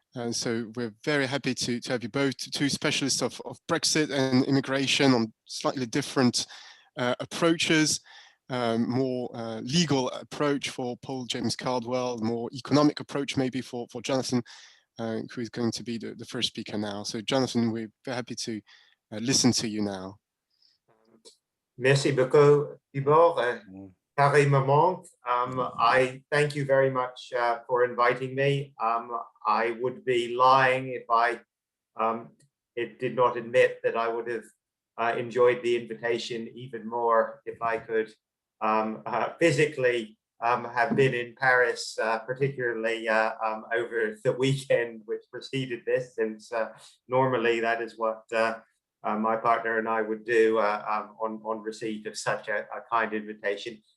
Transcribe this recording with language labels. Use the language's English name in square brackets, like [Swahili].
[English] So we're very happy to have you both, two specialists of Brexit and immigration on slightly different approaches. More legal approach for Paul James Cardwell, more economic approach maybe for Jonathan, who is going to be the first speaker now. So Jonathan, we're very happy to listen to you now. [French] Merci beaucoup, Thibaud. Carrément. [English] I thank you very much for inviting me. I would be lying if I did not admit that I would have enjoyed the invitation even more if I could physically have been in Paris, particularly over the weekend which preceded this, since normally that is what my partner and I would do on receipt of such a kind invitation.